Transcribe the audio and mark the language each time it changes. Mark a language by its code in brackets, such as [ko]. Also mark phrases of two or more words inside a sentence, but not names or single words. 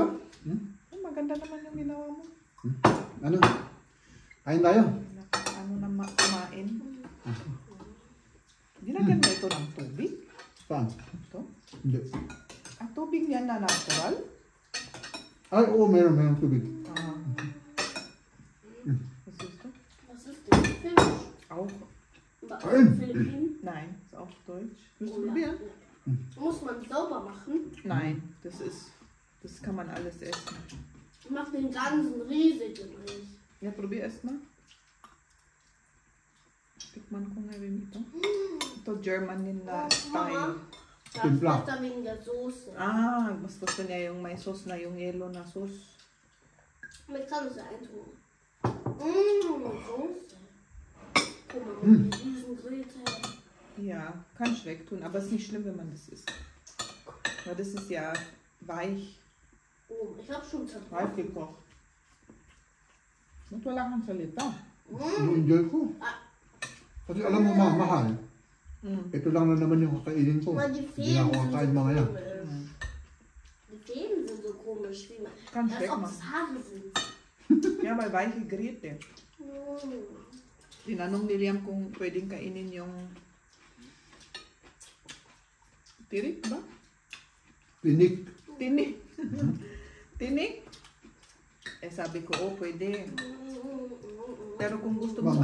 [tl] Maganda naman yung ginawa mo. Ano? Kain tayo. Ano na kumain? Dinagyan mo ito ng tubig? Saan? Ito? Hindi. Ang tubig niya na natural? Ay, oo, meron tubig. [de] Ah. Was ist das? Was ist denn Fisch? Auch. Aus Nein. den Philippinen? Nein, ist auf Deutsch. Willst du probieren? Muss man sauber machen? Nein, das kann man alles essen. Ich mach den ganzen riesigen nicht. Ja, probier erst mal. [tl] Tikman ko nga rin ito. Ito German din na style. [de] Das [tl] Timpla. [de] ist besser wegen der Soße. [tl] Ah, mas gusto niya yung may sauce na, yung yellow na sauce. [de] Mit kann es eintun. Soße. Guck mal, mit diesen Grete. Ja, kann ich wegtun, aber es ist nicht schlimm, wenn man das isst. Weil das ist ja weich, Oh, ich hab schon zerbrochen. weich gekocht. [tl] Ba't wala kang salita? I-enjoy ko. Kasi alam mo, mahal. Ito lang na naman yung kakainin ko. [de] Aber die [tl] Hindi na [de] Fäden [tl] ako [de] sind [tl] kakain [de] so [tl] mga yan. [de] komisch. Die Fäden sind so komisch, wie man. Kannst Als ob es wegmachen. Haare sind. Ja, weil weiche Grete. [tl] Tinanong ni Liam kung pwedeng kainin yung tirik ba? Pinik. Tinik. Tinik? Eh sabi ko, oh pwede. Pero kung gusto mo